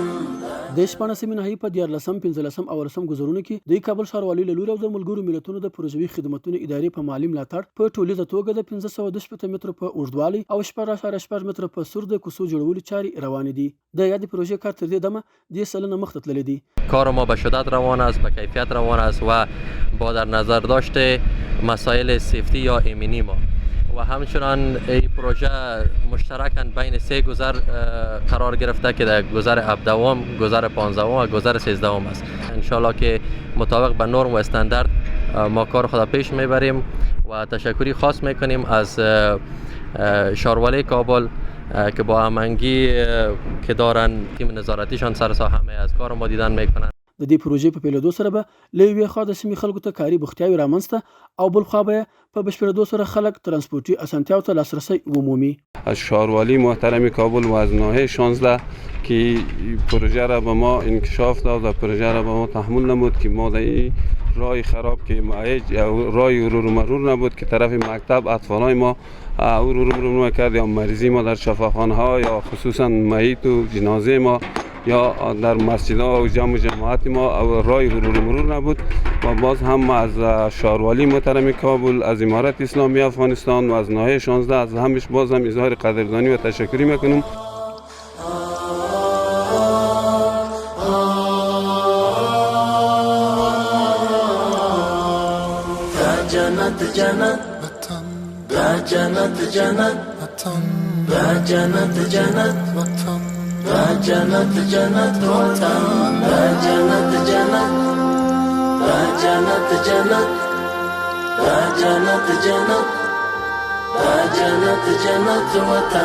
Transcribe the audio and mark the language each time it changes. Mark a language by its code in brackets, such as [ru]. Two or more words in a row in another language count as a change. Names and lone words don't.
[ps] د 14 نهایی په 14 15 او 18 ګزارونو کې د کابل ښاروالۍ له لوري او د ملګرو ملتونو د پروژوي خدماتو ادارې په مالی ملاتړ په ټولیزه توګه د 512 متر په اوږدوالي او 14.8 متر په سور د کوڅو جوړولو چارې روانې دي. د یادې پروژې کار تر دې دمه 10 سلنه مخته تللی دی. [fa] کار ما به شدت روان است، به کیفیت روان است و با در نظر داشته مسائل سیفتی یا ایمنی ما و همچنان این پروژه مشترکاً بین 3 گذر قرار گرفته که در گذر 17، گذر 15 و گذر 13 است. انشالله که مطابق به نرم و استاندارد ما کار خود پیش میبریم و تشکری خاص میکنیم از شاروالۍ کابل که با هماهنگی که دارن تیم نظارتیشان سر ساحه از کار ما دیدن میکنن. [ps] د دې پروژې په پیلېدو سره به له یوې خوا د سیمې خلکو ته کاري بوختیاوې رامنځته او بل خوا به په بشپړېدو سره خلک ترانسپورتي اسانتیاو ته لاسرسی ومومي. [fa] از شاروالۍ محترم کابل و از ناحیه 16 که پروژه را به ما انکشاف داد و پروژه را به ما تحمل نمود که ما در این راه خراب که راه ورور مرور نبود که طرف مکتب اطفالای ما ورور مرور کرد یا مریضی ما در شفاخانه ها یا خصوصا میت و جنازه ما یا در مسجدها و جمع جماعت ما راه ورور مرور نبود و باز هم از شاروالۍ محترم کابل، از امارت اسلامی افغانستان و از ناحیه 16 از همش باز هم اظهار قدردانی و تشکری میکنم. [ps] جنت جنت دا جنت جنت دا جنت جنت دا جنت جنت وطن، دا جنت جنت، دا جنت جنت، دا جنت جنت، دا جنت جنت وطن.